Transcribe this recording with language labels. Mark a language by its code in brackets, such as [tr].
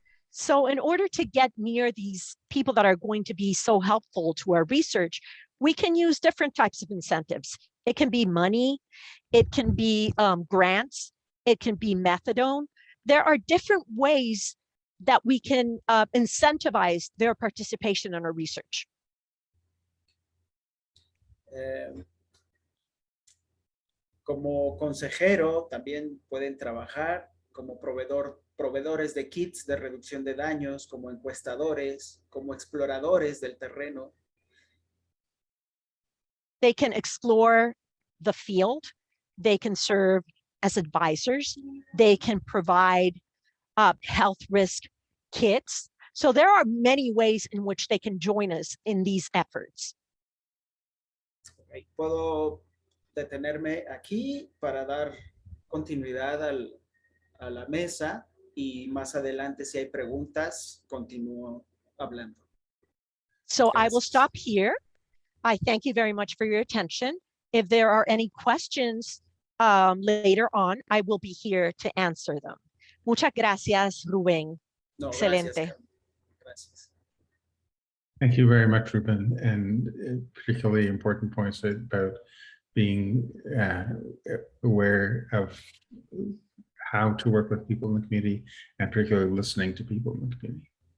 [en] So in order to get near these people that are going to be so helpful to our research, we can use different types of incentives. It can be money, it can be grants, it can be methadone. There are different ways that we can incentivize their participation in our research. [es] Como consejero también pueden trabajar como proveedores de kits de reducción de daños, como encuestadores, como exploradores del terreno. [en] They can explore the field, they can serve as advisors, they can provide health risk kits. So there are many ways in which they can join us in these efforts. Okay. [es] Puedo detenerme aquí para dar continuidad a la mesa y más adelante si hay preguntas, continúo hablando. [en] So [es] Gracias. [en] I will stop here. I thank you very much for your attention. If there are any questions later on, I will be here to answer them. [es] Muchas gracias, Rubén. No, Excelente. Gracias. [en] Thank you very much, Rubén, and particularly important points about being aware of how to work with people in the community and particularly listening to people in the community.